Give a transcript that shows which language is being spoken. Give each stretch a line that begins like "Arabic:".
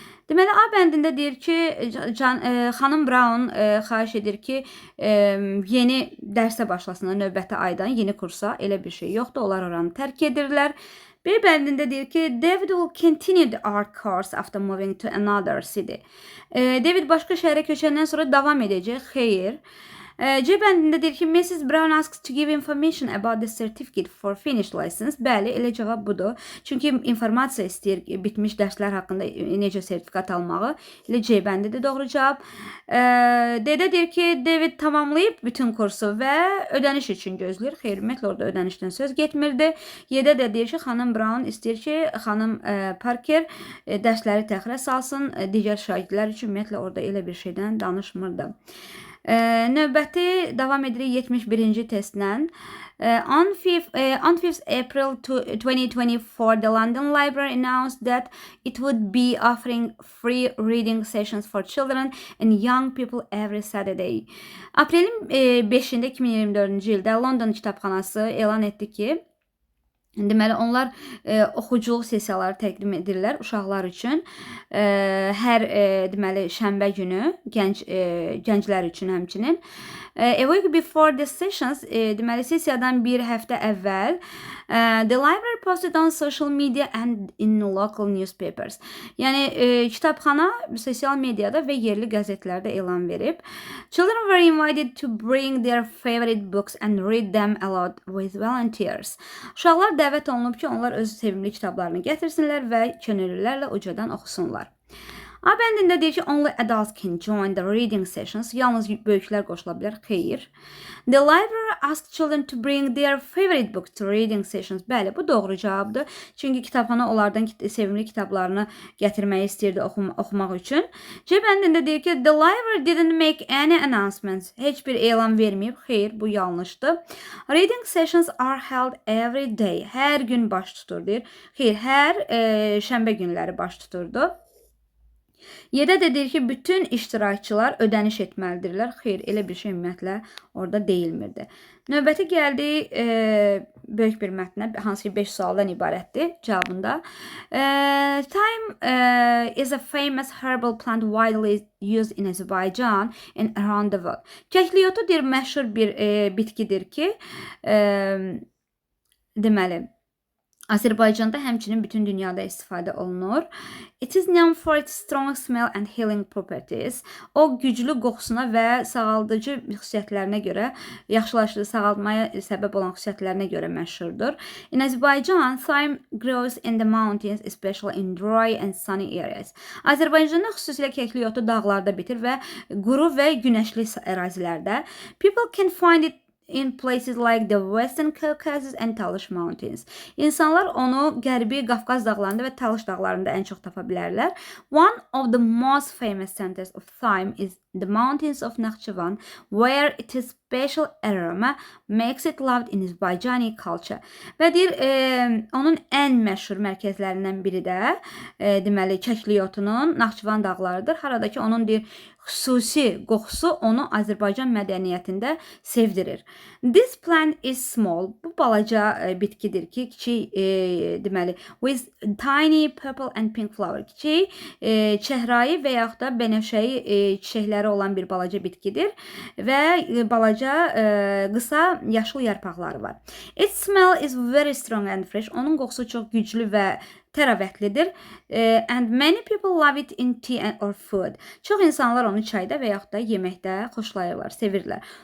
Azerbaijani: Deməli, A bəndində deyir ki, xanım Brown xahiş edir ki, yeni dərsə başlasınlar növbəti aydan, yeni kursa. Elə bir şey yoxdur, onlar oranı tərk edirlər. B bəndində deyir ki,
English: David will continue the art course after moving to another city.
Azerbaijani: David başqa şəhərə köçəndən sonra davam edəcək. Xeyr. C bəndində deyir ki, Mrs.
English: Brown asks to give information about the certificate for finished license.
Azerbaijani: Bəli, elə cavab budur. Çünki informasiya istəyir bitmiş dərslər haqqında necə sertifikat almağı. Elə C bəndi də doğru cavab. D-də deyir ki, David tamamlayıb bütün kursu və ödəniş üçün gözləyir. Xeyr, ümumiyyətlə orada ödənişdən söz getmirdi. Y-də də deyir ki, xanım Brown istəyir ki, xanım Parker dərsləri təxirə salsın. Digər şagirdlər üçün ümumiyyətlə orada elə bir şeydən danışmırdı. Növbəti davam edirik 71-ci testlə.
English: On 5th April 2024, the London Library announced that it would be offering free reading sessions for children and young people every Saturday.
Azerbaijani: Aprelin 5'ində 2024-cü ildə London Kitabxanası elan etdi ki, deməli onlar oxuculuq sessiyaları təqdim edirlər uşaqlar üçün. Hər deməli şənbə günü gənclər üçün həmçinin.
English: A week before the sessions,
Azerbaijani: deməli sessiyadan bir həftə əvvəl
English: the library posted on social media and in local newspapers.
Azerbaijani: Yəni kitabxana sosial mediada və yerli qəzetlərdə elan verib.
English: Children were invited to bring their favorite books and read them aloud with volunteers.
Azerbaijani: Uşaqlar dəvət olunub ki, onlar öz sevimli kitablarını gətirsinlər və könüllülərlə ucadan oxusunlar. A bəndində deyir ki,
English: only adults can join the reading sessions.
Azerbaijani: Yalnız böyüklər qoşula bilər. Xeyr.
English: The library asked children to bring their favorite books to reading sessions.
Azerbaijani: Bəli, bu doğru cavabdır. Çünki kitabxana onlardan sevimli kitablarını gətirməyi istəyirdi oxumaq üçün. C bəndində deyir ki,
English: the library didn't make any announcements.
Azerbaijani: Heç bir elan verməyib. Xeyr, bu yanlışdır.
English: Reading sessions are held every day.
Azerbaijani: Hər gün baş tutur deyir. Xeyr, hər şənbə günləri baş tuturdu. Yeddə də deyir ki, bütün iştirakçılar ödəniş etməlidirlər. Xeyr, elə bir şey ümumiyyətlə orada deyilmirdi. Növbəti gəldi böyük bir mətnə, hansı ki 5 sualdan ibarətdir cavabında.
English: Thyme is a famous herbal plant widely used in Azerbaijan and around the world.
Azerbaijani: Kəkliyotu deyir, məşhur bir bitkidir ki, deməli, Azərbaycanda həmçinin bütün dünyada istifadə olunur.
English: It is known for its strong smell and healing properties.
Azerbaijani: O güclü qoxusuna və sağaldıcı xüsusiyyətlərinə görə, sağalmaya səbəb olan xüsusiyyətlərinə görə məşhurdur.
English: In Azerbaijan, thyme grows in the mountains, especially in dry and sunny areas.
Azerbaijani: Azərbaycanda xüsusilə kəkliyotu dağlarda bitir və quru və günəşli ərazilərdə.
English: People can find it in places like the Western Caucasus and Talış Mountains.
Azerbaijani: İnsanlar onu Qərbi Qafqaz dağlarında və Talış dağlarında ən çox tapa bilərlər.
English: One of the most famous centers of thyme is the mountains of Nakhchivan, where its special aroma makes it loved in Azerbaijani culture.
Azerbaijani: Və deyir, onun ən məşhur mərkəzlərindən biri də deməli kəkliyotunun Naxçıvan dağlarıdır. Harada ki onun deyir xüsusi qoxusu onu Azərbaycan mədəniyyətində sevdirir.
English: This plant is small.
Azerbaijani: Bu balaca bitkidir ki, kiçik deməli
English: with tiny purple and pink flower.
Azerbaijani: Kiçik çəhrayı və yaxud da bənövşəyi çiçəkləri olan bir balaca bitkidir və balaca qısa yaşıl yarpaqları var.
English: Its smell is very strong and fresh.
Azerbaijani: Onun qoxusu çox güclü və təravətlidir.
English: And many people love it in tea or food.
Azerbaijani: Çox insanlar onu çayda və yaxud da yeməkdə xoşlayırlar, sevirlər.